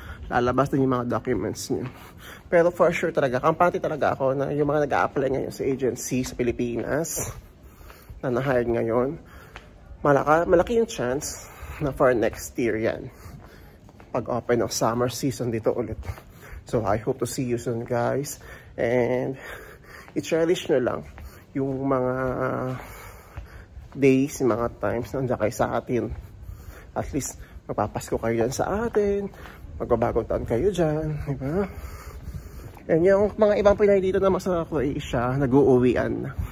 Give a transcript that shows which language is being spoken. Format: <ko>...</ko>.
<tl>Lalabas din yung mga documents niyo. Pero for sure talaga, kampante talaga ako na yung mga nag-a-apply ngayon sa agency sa Pilipinas na na-hired ngayon, malaki yung chance na for next year yan. Pag-open ng summer season dito ulit.</tl> <en>So I hope to see you soon, guys.</en> <tl>And i-cherish nyo lang yung mga days, mga times na nandiyan kayo sa atin. At least magpapasko kayo dyan sa atin, magbabagong taon kayo dyan, diba? And yung mga ibang Pinay dito naman sa Croatia, nag-uuwian na.</tl>